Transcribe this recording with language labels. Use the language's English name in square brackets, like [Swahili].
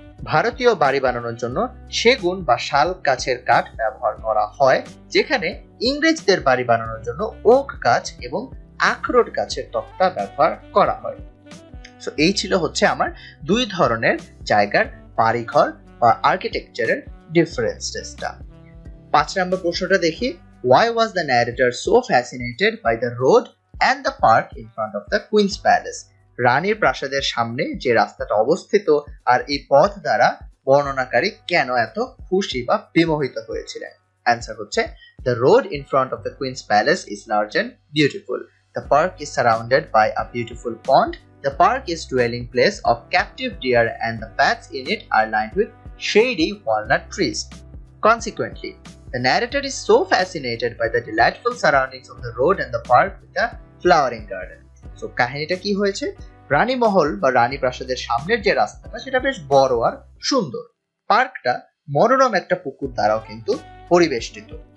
[Bangla] ভারতীয় বাড়ি বানানোর জন্য সেগুন বা শাল গাছের কাঠ ব্যবহার করা হয়, যেখানে ইংরেজদের বাড়ি বানানোর জন্য ওক গাছ এবং আখরোট গাছের তক্তা ব্যবহার করা হয়। সো এই ছিল হচ্ছে আমার দুই ধরনের জায়গার বাড়িঘর বা আর্কিটেকচারের ডিফারেন্সেসটা। 5 নম্বর প্রশ্নটা দেখি, [English] why was the narrator so fascinated by the road and the park in front of the Queen's Palace? [Bangla] রানীর প্রাসাদের সামনে যে রাস্তাটা অবস্থিত আর এই পথ দ্বারা বর্ণনাকারী কেন এত খুশি বা বিমোহিত হয়েছিলেন? অ্যান্সার হচ্ছে, [English] the road in front of the Queen's Palace is large and beautiful. The park is surrounded by a beautiful pond. The park is dwelling place of captive deer and the paths in it are lined with shady walnut trees. Consequently, the narrator is so fascinated by the delightful surroundings of the road and the park with the flowering garden. [Bangla] So কাহিনীটা কি হয়েছে? রানী মহল বা রানী প্রাসাদের সামনের যে রাস্তাটা সেটা বেশ বড় আর সুন্দর। পার্কটা মনোরম একটা পুকুর দ্বারাও কিন্তু পরিবেষ্টিত।